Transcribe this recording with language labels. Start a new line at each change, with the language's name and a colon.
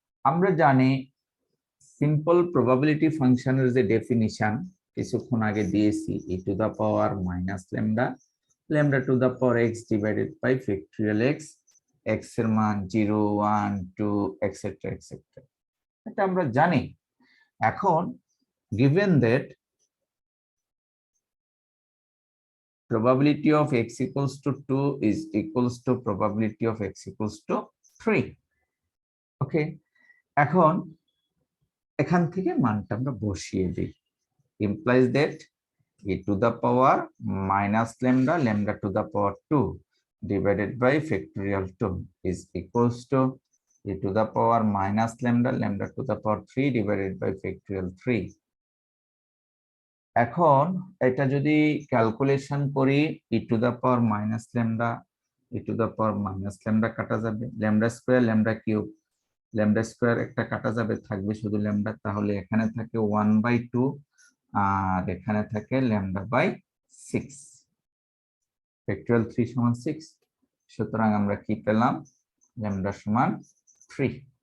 Bangla: আমরা জানি simple probability ফাংশনের যে ডেফিনিশন কিছুক্ষণ আগে দিয়েছি, e to the power minus lambda, lambda to the power x divided by factorial x, x এর মান 0 1 2 এটসেট্রা এটসেট্রা, এটা আমরা জানি।
English: এখন given that probability of x equals to 2 is equals to probability of x equals to 3, okay.
Bangla: এখন এখান থেকে মানটা আমরা বসিয়ে দিই,
English: implies that e to the power minus lambda, lambda to the power 2 divided by factorial 2 is equals to e to the power minus lambda, lambda to the power 3 divided by factorial 3.
Bangla: এখন এটা যদি calculation করি, e to the power minus lambda, e to the power minus lambda কাটা যাবে, lambda square lambda cube, lambda square একটা কাটা যাবে, থাকবে শুধু lambda, তাহলে এখানে থাকে 1/2 আর এখানে থাকে lambda বাই 6, ফ্যাক্টরিয়াল 3 সমান 6, সুতরাং আমরা কি পেলাম, lambda সমান 3।